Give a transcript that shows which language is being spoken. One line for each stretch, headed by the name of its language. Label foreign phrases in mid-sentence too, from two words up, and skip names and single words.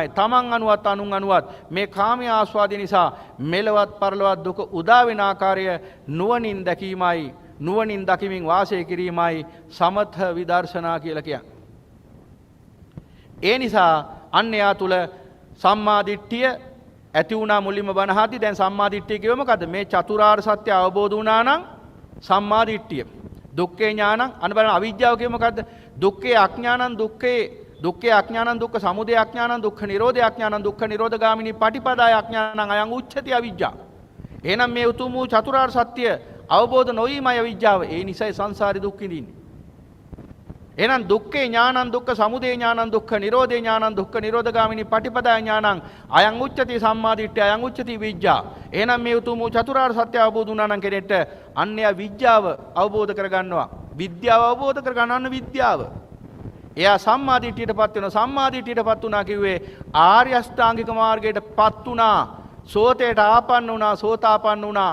Sinhala: තමන් අනුවත් අනුන් අනුවත් මේ කාමී ආස්වාදේ නිසා මෙලවත් පරලොවත් දුක උදා වෙන ආකාරය නුවණින් දැකීමයි, නුවණින් දකිමින් වාසය කිරීමයි සමථ විදර්ශනා කියලා කියන්නේ. ඒ නිසා අන්න එයා තුල සම්මා දිට්ඨිය ඇති වුණා. මුලින්ම බණ අහද්දි දැන් සම්මා දිට්ඨිය කියව මොකද්ද? මේ චතුරාර්ය සත්‍ය අවබෝධ වුණා නම් සම්මා දිට්ඨිය.
Pali: දුක්ඛේ ඥානං
Sinhala: අන්න බලන්න අවිද්‍යාව කියව මොකද්ද?
Pali: දුක්ඛේ අඥානං දුක්ඛේ අඥානං දුක්ඛ සමුදය අඥානං දුක්ඛ නිරෝධය අඥානං දුක්ඛ නිරෝධගාමිනී පටිපදාය අඥානං අයං උච්චති අවිජ්ජා.
Sinhala: එහෙනම් මේ උතුම් වූ චතුරාර්ය සත්‍ය අවබෝධ නොවීමයි අවිජ්ජාව. ඒ නිසයි සංසාරේ දුක් විඳින්නේ.
Pali: එහෙනම් දුක්ඛේ ඥානං දුක්ඛ සමුදය ඥානං දුක්ඛ නිරෝධේ ඥානං දුක්ඛ නිරෝධගාමිනී පටිපදාය ඥානං අයං උච්චති සම්මාදිට්ඨිය අයං උච්චති විජ්ජා.
Sinhala: එහෙනම් මේ උතුම් වූ චතුරාර්ය සත්‍ය අවබෝධ වුණා නම් කෙනෙක්ට අන්‍ය විජ්ජාව අවබෝධ කරගන්නවා. විද්‍යාව අවබෝධ කරගන්න විද්‍යාව. එයා සම්මාදිට්ඨියටපත් වෙනවා. සම්මාදිට්ඨියටපත් වුණා කිව්වේ ආර්ය අෂ්ටාංගික මාර්ගයටපත් වුණා. සෝතේට ආපන්න වුණා, සෝතාපන්න වුණා.